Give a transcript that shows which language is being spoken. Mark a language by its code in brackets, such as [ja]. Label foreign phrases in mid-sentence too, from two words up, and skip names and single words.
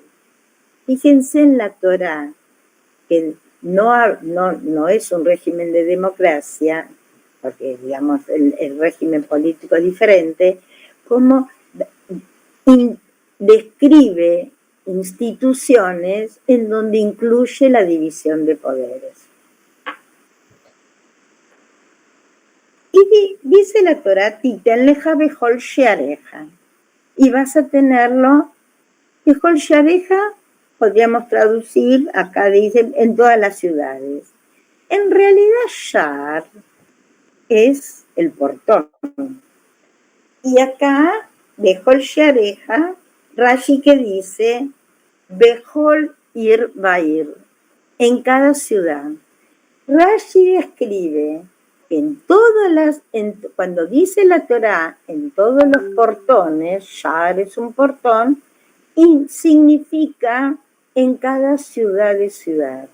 [es] Fíjense en la Torá, que no es un régimen de democracia, porque digamos el régimen político es diferente, como describe instituciones en donde incluye la división de poderes. Y dice la Torá, [he] תתן לך בכל שעריך, [es] y vas a tenerlo, [he] בכל שעריך, [es] podríamos traducir, acá dice, en todas las ciudades. En realidad, Shar es el portón. Y acá, [he] בכל שעריך, [es] Rashi que dice, [he] בכל עיר ועיר, [es] en cada ciudad. Rashi escribe que cuando dice la Torá, en todos los portones, Shar es un portón, y significa en cada ciudad de ciudad.